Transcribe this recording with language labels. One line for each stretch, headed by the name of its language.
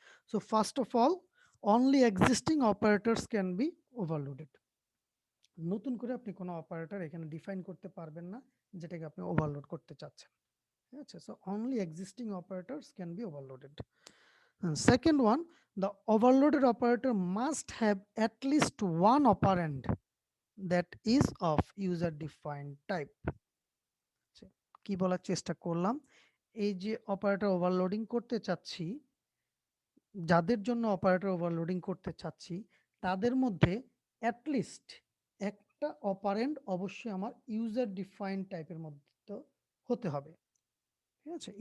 English: So first of all, only existing operators can be overloaded.
Bangla: নতুন করে আপনি কোনো অপারেটর এখানে ডিফাইন করতে পারবেন না যেটাকে আপনি ওভারলোড করতে চাচ্ছেন, ঠিক আছে।
English: So only existing operators can be overloaded. And second one, the overloaded operator must have at least one operand that is of user defined type.
Bangla: কি বলার চেষ্টা করলাম, এই যে অপারেটর ওভারলোডিং করতে চাচ্ছি, যাদের জন্য অপারেটর ওভারলোডিং করতে চাচ্ছি, তাদের মধ্যে অ্যাটলিস্ট একটা অপারেন্ড অবশ্যই আমার ইউজার ডিফাইন্ড টাইপের মধ্যে হতে হবে, ঠিক আছে।